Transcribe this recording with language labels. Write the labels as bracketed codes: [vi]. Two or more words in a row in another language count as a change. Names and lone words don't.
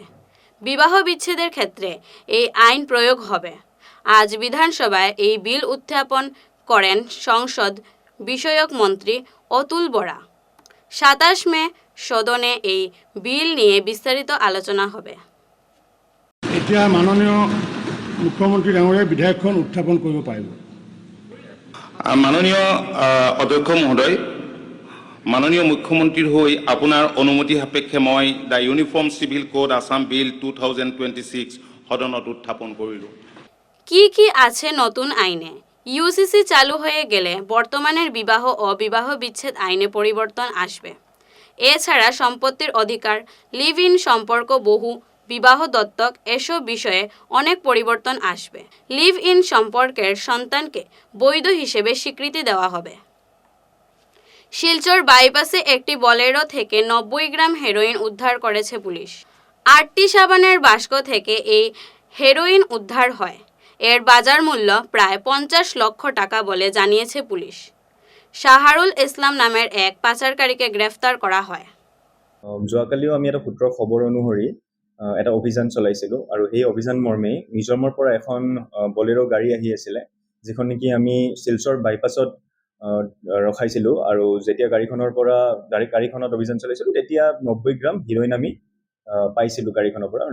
[bn] বিবাহ বিচ্ছেদের ক্ষেত্রে এই আইন প্রয়োগ হবে। আজ বিধানসভায় এই বিল উত্থাপন করেন সংসদ বিষয়ক মন্ত্রী অতুল বরা। 27 মে সদনে এই বিল নিয়ে বিস্তারিত আলোচনা হবে। [as] এতিয়া মাননীয় মুখ্যমন্ত্ৰী ডাঙৰীয়াই বিধেয়কখন উত্থাপন কৰিব পাৰিব। মাননীয় অধ্যক্ষ মহোদয়, মাননীয় মুখ্যমন্ত্ৰীৰ হৈ আপোনাৰ অনুমতি সাপেক্ষে মই দ্য ইউনিফৰ্ম চিভিল কোড আসাম বিল 2026 সদনত উত্থাপন কৰিলোঁ। [bn] কি আছে নতুন আইনে? ইউসিসি চালু হয়ে গেলে বর্তমানের বিবাহ ও বিবাহ বিচ্ছেদ আইনে পরিবর্তন আসবে। এছাড়া সম্পত্তির অধিকার, [en] live in [bn] সম্পর্ক, বহু বিবাহ, দত্তক এসব বিষয়ে অনেক পরিবর্তন আসবে। [en] live in [bn] সম্পর্কের সন্তানকে বৈধ হিসেবে স্বীকৃতি দেওয়া হবে। শিলচর বাইপাসে একটি বলেরো থেকে 90 গ্রাম হেরোইন উদ্ধার করেছে পুলিশ। 8টি সাবানের বাস্ক থেকে এই হেরোইন উদ্ধার হয়। এর বাজার মূল্য প্রায় 50 লক্ষ টাকা বলে জানিয়েছে পুলিশ। শাহারুল ইসলাম নামের এক পাচারকারীকে গ্রেফতার করা হয়। [as] যোৱাকালিও আমি এটা সূত্ৰৰ খবৰ অনুসৰি এটা অভিযান চলাইছিলোঁ আৰু সেই অভিযান মৰ্মে মিজোৰামৰ পৰা এখন বলেৰো গাড়ী আহি আছিলে, যিখন নেকি আমি শিলচৰ বাইপাছত ৰখাইছিলোঁ। আৰু যেতিয়া গাড়ীখনত অভিযান চলাইছিলোঁ তেতিয়া 90 গ্ৰাম হিৰ'ইন আমি পাইছিলোঁ গাড়ীখনৰ পৰা।